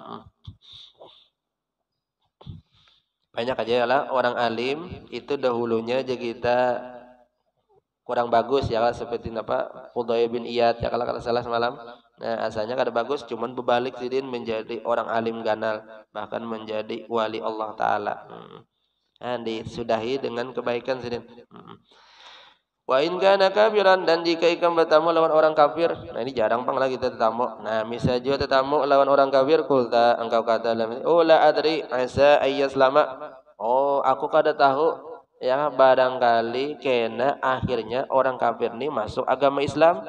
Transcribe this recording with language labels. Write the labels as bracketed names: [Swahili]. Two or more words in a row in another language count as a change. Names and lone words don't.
[Banjar] Banyak aja ya lah orang alim itu dahulunya aja kita kurang bagus ya lah, seperti apa Fudayl bin Iyad ya kalau salah semalam. Nah, asalnya kada bagus, cuman berbalik sidin menjadi orang alim ganal, bahkan menjadi wali Allah Ta'ala. Nah, disudahi dengan kebaikan sidin. [Arabic] Wa in kana kafiran, [Banjar] dan jika ikan bertamu lawan orang kafir. Nah, ini jarang pang lagi kita tetamu. Nah, misal juga tetamu lawan orang kafir, kulta engkau kata dalam ini, [Arabic] oh la adri asa ayyaslama. [Banjar] Oh, aku kada tahu ya, barangkali kena akhirnya orang kafir ini masuk agama Islam.